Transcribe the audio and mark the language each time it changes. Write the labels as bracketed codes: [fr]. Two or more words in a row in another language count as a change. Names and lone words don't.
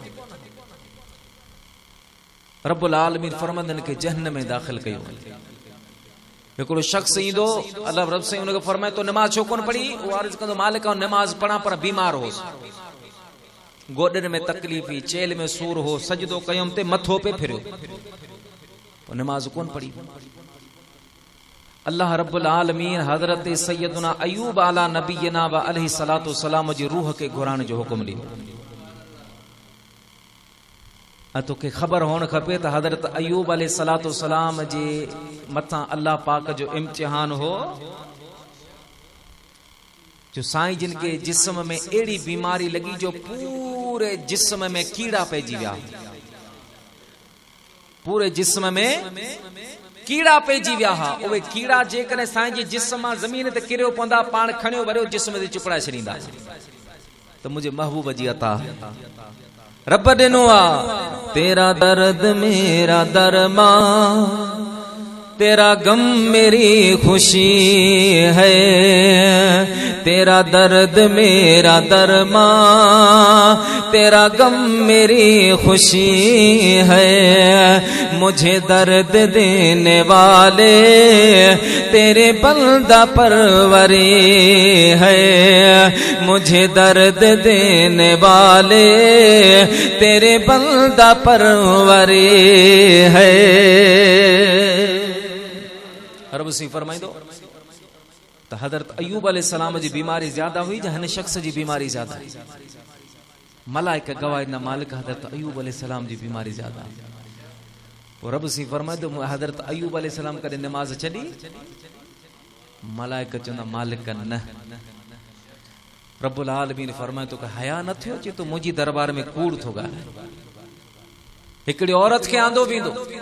[ar] رب العالمین [sd] फरमाईंदनि खे जहन्नम में दाख़िल कयो हिकिड़ो शख्स ईंदो अल्लाह रब साईं उनखे फरमाए तो नमाज छो कोन पढ़ी वो अर्ज़ कंदो मालिक नमाज पढ़ा पर बीमार होसि गोॾनि में तकलीफ़ हुई चेल में सूर हो सजदो कयुमि ते मथो पे फिरियो पोइ नमाज कोन पढ़ी अल्लाह [ar] رب العالمین [sd] हज़रत सैयदना अयूब [ar] على نبينا وعليه الصلاة السلام [sd] जी रूह के घुराइण जो हुकुम ॾिनो तोखे ख़बर हुअण खपे त हज़रत अयूब [ar] عليه الصلاة السلام [sd] जे मथां अल्लाह पाक जो इम्तिहान हो जो साईं जिन के जिस्म में एड़ी बीमारी लगी जो पूरे जिस्म में कीड़ा पइजी विया पूरे जिस्म में कीड़ा पइजी विया हा उहे कीड़ा जेकॾहिं साईं जे जिस्म मां ज़मीन ते किरियो पवंदा पाण खणियो वरियो जिस्म ते चुपड़ाए छॾींदा त मुंहिंजे महबूब जी अता रब ॾिनो आ [ur] تیرا درد میرا درماں تیرا غم میری خوشی ہے تیرا درد میرا درماں تیرا غم میری خوشی ہے مجھے درد دینے والے تیرے بندہ پروری ہے مجھے درد دینے والے تیرے بندہ پروری ہے मुझे दर्द देने वाले तेरे बंदा परवरी है [sd] रब सिंह फरमाइंदो त हज़रत अयूब [ar] عليه السلام [sd] जी बीमारी ज्यादा हुई या हिन शख्स जी बीमारी ज्यादा मलाइका गवाह न मालिक हज़रत अयूब [ar] عليه السلام [sd] जी बीमारी ज्यादा पोइ रब सिंह फरमाइंदो हज़रत अयूब [ar] عليه السلام [sd] कॾहिं नमाज छॾी मलाइका चवंदा मालिक न [ar] رب العالمین [sd] फरमाए तो हया न थियो अचे तो मुंहिंजी दरबार में कूड़ थो ॻाल्हाए हिकिड़ी औरत खे आंदो वेंदो